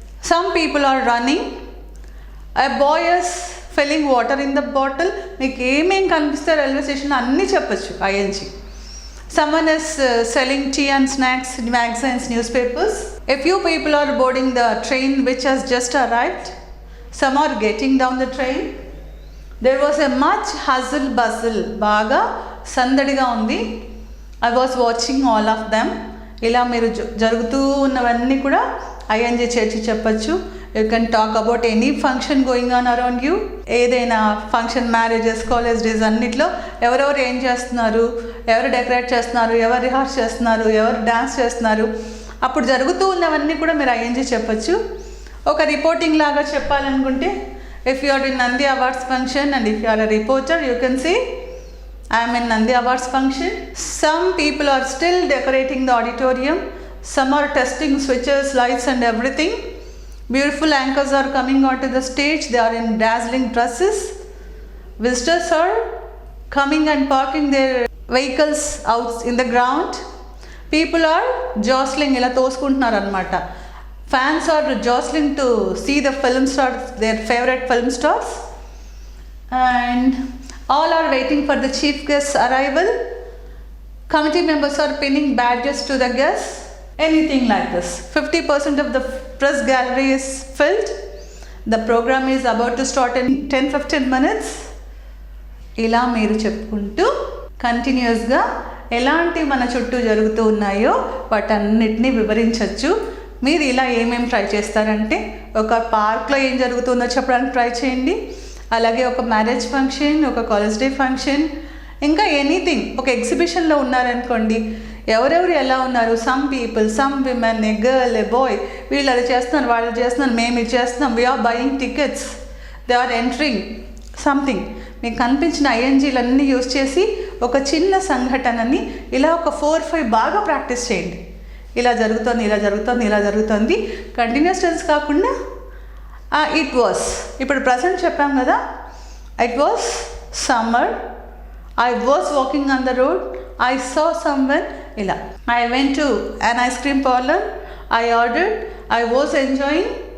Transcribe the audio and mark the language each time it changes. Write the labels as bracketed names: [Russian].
[English] Some people are running. A boy is filling water in the bottle. [Telugu] మీకు ఏమేం కనిపిస్తే railway స్టేషన్లో అన్నీ చెప్పచ్చు ING. [English] Someone is selling tea and snacks, magazines, newspapers. A few people are boarding the train which has just arrived. Some are getting down the train. There was a much hustle bustle. [Telugu] బాగా సందడిగా ఉంది. [English] I was watching all of them. [Telugu] ఇలా మీరు జరుగుతూ ఉన్నవన్నీ కూడా ING చేర్చి చెప్పచ్చు. [English] You can talk about any function going on around you. [Telugu] ఏదైనా ఫంక్షన్, మ్యారేజెస్, కాలేజ్ డేస్ అన్నిట్లో ఎవరెవరు ఏం చేస్తున్నారు, ఎవరు డెకరేట్ చేస్తున్నారు, ఎవరు రిహార్స్ చేస్తున్నారు, ఎవరు డ్యాన్స్ చేస్తున్నారు, అప్పుడు జరుగుతూ ఉన్నవన్నీ కూడా మీరు ఐఎన్జీ చెప్పచ్చు. ఒక రిపోర్టింగ్ లాగా చెప్పాలనుకుంటే, [English] If you are in Nandi awards function and if you are a reporter you can say I'm in Nandi awards function. Some people are still decorating the auditorium. Some are testing switches, lights and everything. Beautiful anchors are coming onto the stage. They are in dazzling dresses. Visitors are coming and parking their vehicles out in the ground. People are jostling, [Telugu] ila toskuntunaru annamata. [English] Fans are jostling to see the film stars, their favorite film stars. And all are waiting for the chief guest's arrival. Committee members are pinning badges to the guests. Anything like this. 50% of the press gallery is filled. The program is about to start in 10-15 minutes. [Telugu] ఇలా మీరు చెప్పుకుంటూ కంటిన్యూస్గా ఎలాంటి మన చుట్టూ జరుగుతూ ఉన్నాయో వాటన్నిటినీ వివరించవచ్చు. మీరు ఇలా ఏమేమి ట్రై చేస్తారంటే, ఒక పార్క్లో ఏం జరుగుతుందో చెప్పడానికి ట్రై చేయండి. అలాగే ఒక మ్యారేజ్ ఫంక్షన్, ఒక కాలేజ్ డే ఫంక్షన్, ఇంకా ఎనీథింగ్. ఒక ఎగ్జిబిషన్లో ఉన్నారనుకోండి, ఎవరెవరు ఎలా ఉన్నారు, [English] some people, some women, a girl, a boy, [Telugu] వీళ్ళు అది చేస్తున్నారు, వాళ్ళు చేస్తున్నారు, మేము ఇది చేస్తున్నాం, [English] We are buying tickets, they are entering something. [Telugu] మీకు కనిపించిన ఐఎన్జీలన్నీ యూజ్ చేసి ఒక చిన్న సంఘటనని ఇలా ఒక 4-5 బాగా ప్రాక్టీస్ చేయండి. ఇలా జరుగుతుంది, ఇలా జరుగుతుంది, ఇలా జరుగుతుంది. కంటిన్యూస్ టెన్స్ కాకుండా ఇట్ వాస్, ఇప్పుడు ప్రజెంట్ చెప్పాం కదా, [English] It was summer. I was walking on the road. I saw someone. ఇలా I went to an ice cream parlor. I ordered. I was enjoying.